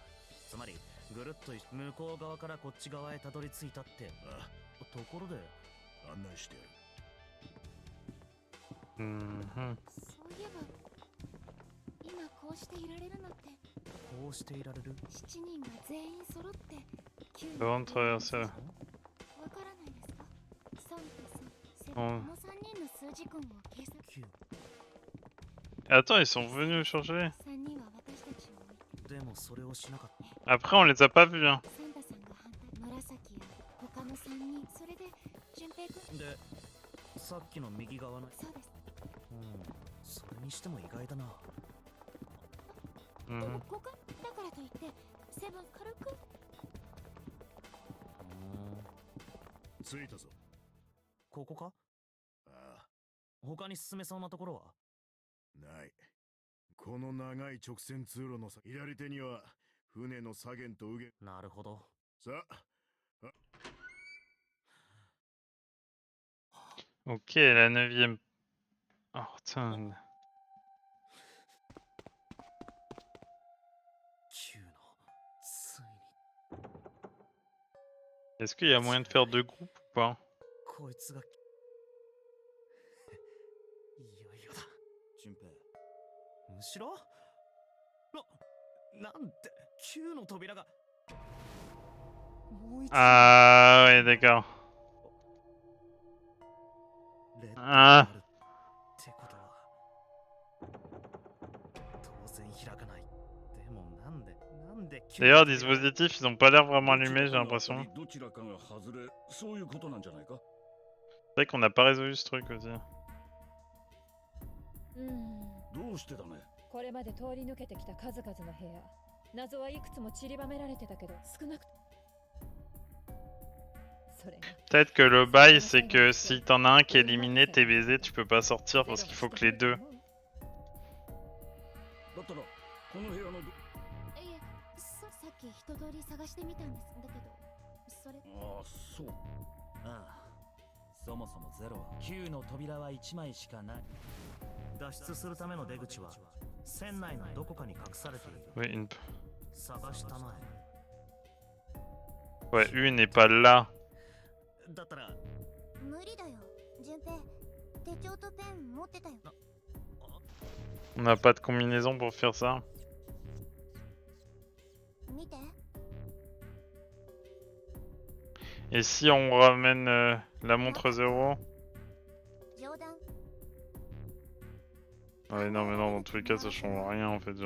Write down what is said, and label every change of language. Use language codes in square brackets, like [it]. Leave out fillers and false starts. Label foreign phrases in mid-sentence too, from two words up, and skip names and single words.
[ja] つまりぐるっと向こう側からこっち側へたどり着いたって。ああ、ところで案内してやる。 Mhm. そういえば、今こうしていられるのって、こうしていられる。 7人が全員揃って9 [fr] Avant de traverser. [ja] わからないですか。3と3、セブン、こうんの3人の数字根を計算。 [fr] Attends, ils sont venus changer. [ja] 3 人は私たちを置いて、でもそれをしなかった。 [fr] Après, on les a pas vus, hein. [ja] サンタさんが反対、紫や他の3人、それで淳平くん。で、さっきの右側の。そうです。うん、それにしても意外だな。でも Mhm. ここだからといってセブン軽く。着いたぞ。ここか。ああ、他に進めそうなところは。ない。この長い直線通路の先、左手には船の左舷と右舷。なるほど。さあ、 [fr] Ok, la 9ème. Oh putain. [ja] 9 のついに。 [fr] Est-ce qu'il y a moyen de faire 2 groupes ou pas? [ja] こいつが。いよいよだ。順平、後ろ。なんて9の扉が。もう一度。 [fr] Ah ouais, d'accord. [ja] レッドあーがあるってことは当然開かない。でもなんで [fr] D'ailleurs, dispositifs, ils ont pas l'air vraiment allumés, j'ai [ja] ど [fr] l'impression. [ja] どちらかが外れ、そういうことなんじゃないか。 [fr] C'est vrai qu'on n'a pas résolu ce truc aussi. [ja] どうしてだね。これまで通り抜けてきた数々の部屋、謎はいくつも散りばめられてたけど少なくそれが [fr] Peut-être que le bail, c'est que si t'en as un qui est éliminé, t'es baisé, tu peux pas sortir parce qu'il faut que les deux. [ja] だったらこの部屋のどいえ、さっき一通り探してみたんですだけど、それああそうああ、そもそもゼロは9の扉は1枚しかない。脱出するための出口は船内のどこかに隠されている。 [fr] Ouais, une... [ja] 探したまえ。 [fr] ouais, une n'est pas là. [ja] だったら無理だよ。順平、手帳とペン持ってたよ。 [fr] On n'a pas de combinaison pour faire ça. [ja] 見て。 [fr] Et si on ramène la montre 0? [ja] 冗談。 [fr] Ouais, non, mais non, dans tous les cas, ça change rien en fait, j'ai